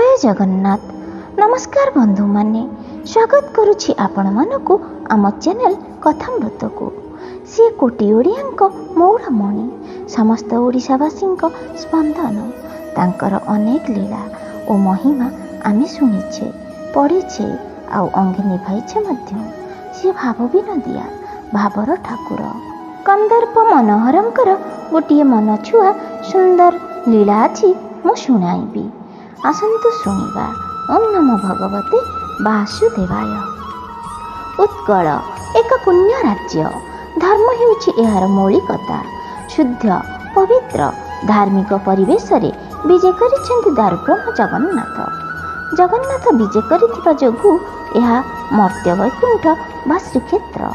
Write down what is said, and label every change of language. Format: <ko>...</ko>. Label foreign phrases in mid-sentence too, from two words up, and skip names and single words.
<or>जगन्नाथ। ନମସ୍କାର ବନ୍ଧୁ ମାନେ, ସ୍ୱାଗତ କରୁଛି ଆପଣ ମାନଙ୍କୁ ଆମ ଚ୍ୟାନେଲ କଥାମୃତ କୁ। ସେ କୋଟି ଓଡ଼ିଆଙ୍କ ମଉଡ଼ମଣି, ସମସ୍ତ ଓଡ଼ିଶାବାସୀଙ୍କ ସ୍ପନ୍ଦନ। ତାଙ୍କର ଅନେକ ଲୀଳା ଓ ମହିମା ଆମେ ଶୁଣିଛେ, ପଢ଼ିଛେ ଆଉ ଅଙ୍ଗେ ନିଭାଇଛେ ମଧ୍ୟ। ସେ ଭାବ ବିନୋଦିଆ, ଭାବର ଠାକୁର। କନ୍ଦର୍ପ ମନୋହରଙ୍କର ଗୋଟିଏ ମନ ଛୁଆଁ ସୁନ୍ଦର ଲୀଳା ଅଛି ମୁଁ ଶୁଣାଇବି। ଆସନ୍ତୁ ଶୁଣିବା।</or> <sa>ओम नमो भगवते वासुदेवाय।</sa> <or>ଉତ୍କଳ ଏକ ପୁଣ୍ୟ ରାଜ୍ୟ। ଧର୍ମ ହେଉଛି ଏହାର ମୌଳିକତା। ଶୁଦ୍ଧ ପବିତ୍ର ଧାର୍ମିକ ପରିବେଶ ରେ ବିଜୟ କରିଛନ୍ତି ଦାରୁବ୍ରହ୍ମ ଜଗନ୍ନାଥ। ଜଗନ୍ନାଥ ବିଜୟ କରିଥିବା ଯୋଗୁ ଏହା ମର୍ତ୍ତ୍ୟ ବୈକୁଣ୍ଠ ବା ଶ୍ରୀକ୍ଷେତ୍ର।</or>